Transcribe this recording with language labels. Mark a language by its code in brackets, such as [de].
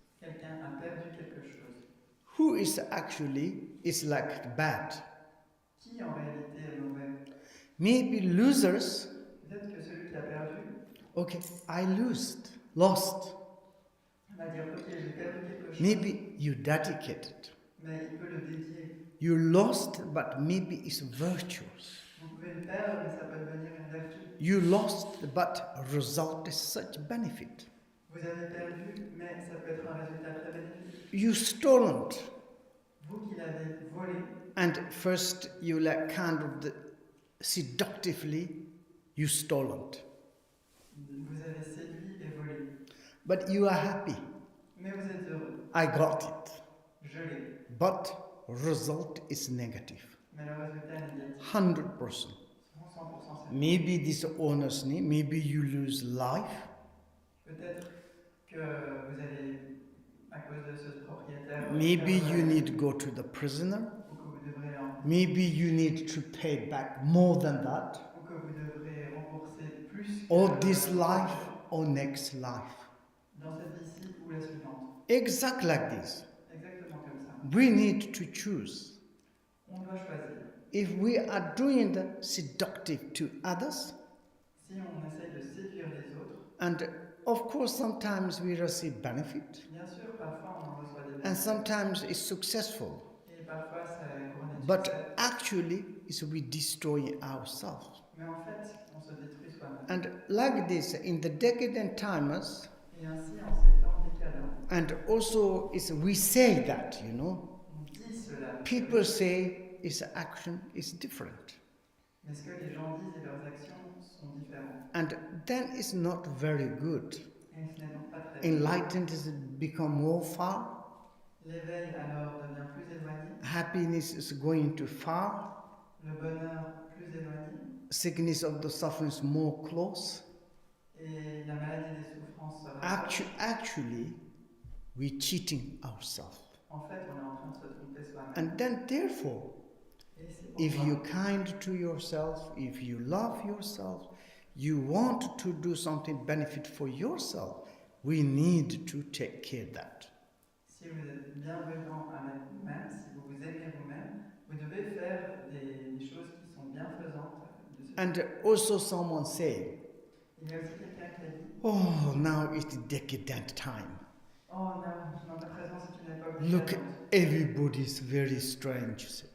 [fr] Quelqu'un a perdu quelque chose. [en] Who is actually is like bad? [fr] Qui en réalité est mauvais? [en] Maybe losers. [fr] Peut-être que celui qui a perdu [en] Okay, I lost. [fr] va dire ok, j'ai perdu quelque chose, [en] Maybe you dedicated. [fr] mais il peut le dédier. [en] You lost, but maybe it's virtuous. [fr] Vous pouvez le perdre, mais ça peut devenir une vertu. [en] You lost, but result is such benefit. [fr] Vous avez perdu, mais ça peut être un résultat très bénéfique. [en] You stolen, [fr] Vous qui l'avez volé, [en] and first you like kind of seductively you stolen. [fr] vous avez séduit et volé. [en] But you are happy. [fr] Mais vous êtes heureux. [en] I got it. [fr] Je l'ai. [en] But result is negative. [fr] Mais le résultat est négatif. [en] 100%. [fr] 100% c'est [en] Maybe dishonestly, maybe you lose life. [fr] peut-être que vous allez, à cause de ce propriétaire, [en] Maybe you need to go to the prisoner. [fr] ou que vous devrez aller en [en] Maybe you need to pay back more than that. [fr] ou que vous devrez rembourser plus que [en] Or this life or next life. [fr] dans cette vie-ci ou la suivante. [en] Exactly like this. [fr] Exactement comme ça. [en] We need to choose. [fr] On doit choisir. [en] If we are doing the seductive to others, [fr] Si on essaye de séduire les autres, [en] and of course sometimes we receive benefit, [fr] bien sûr, parfois on en reçoit des [en] and [fr] bénéfices, [en] sometimes it's successful, [fr] et parfois ça couronne de [en] but [fr] succès. [en] actually it's we destroy ourselves. [fr] Mais en fait, on se détruit soi-même. [en] And like this, in the decadent timers, [fr] Et ainsi, en ces temps décadents, [en] and also it's, we say that, you know, [fr] on dit cela. [en] people say its action is different. [fr] Mais ce que les gens disent et leurs actions sont différents. [en] And then it's not very good. [fr] Et ce n'est donc pas très bien. [en] Enlightened is become more far. [fr] L'éveil alors devient plus éloigné, [en] Happiness is going to far. [fr] le bonheur plus éloigné, [en] Sickness of the suffering is more close. [fr] et la maladie des souffrances se rapproche. [en] Actually, we're cheating ourselves. [fr] En fait, on est en train de se tromper soi-même. [en] And then therefore, [fr] Et c'est [en] if [fr] pourquoi, [en] you're kind to yourself, if you love yourself, you want to do something benefit for yourself, we need to take care of that. [fr] si vous êtes bienveillant avec vous-même, si vous vous aimez vous-même, vous devez faire des choses qui sont bienfaisantes. De ce [en] And also someone say, [fr] Il y a aussi quelqu'un qui a dit [en] oh, now it's decadent time. [fr] oh non, à présent c'est une époque [en] Look, [fr] différente. [en] everybody's very strange.